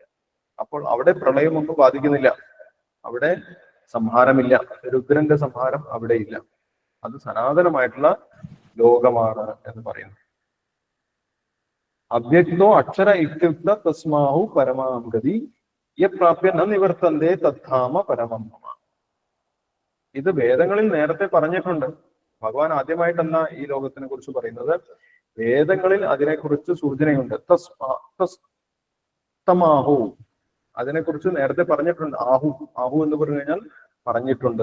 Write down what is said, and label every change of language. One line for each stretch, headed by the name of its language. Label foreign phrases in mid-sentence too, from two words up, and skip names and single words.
Malayalam: അപ്പോൾ അവിടെ പ്രളയമൊന്നും ബാധിക്കുന്നില്ല, അവിടെ സംഹാരമില്ല, രുദ്രന്റെ സംഹാരം അവിടെ ഇല്ല. അത് സനാതനമായിട്ടുള്ള ലോകമാണ് എന്ന് പറയുന്നു.
Sanskrit: അവ്യക്തോ അക്ഷര ഇത്യുക്ത തസ്മാഹു പരമാം ഗതി യപ്രാപ്യ ന നിവർത്തന്തേ തദ്ധാമ പരമം മമ.
Malayalam: ഇത് വേദങ്ങളിൽ നേരത്തെ പറഞ്ഞിട്ടുണ്ട്. ഭഗവാൻ ആദ്യമായിട്ടല്ല ഈ ലോകത്തിനെ കുറിച്ച് പറയുന്നത്. വേദങ്ങളിൽ അതിനെക്കുറിച്ച് സൂചനയുണ്ട്. തമാഹു, അതിനെക്കുറിച്ച് നേരത്തെ പറഞ്ഞിട്ടുണ്ട്. ആഹു എന്ന് പറഞ്ഞു കഴിഞ്ഞാൽ പറഞ്ഞിട്ടുണ്ട്.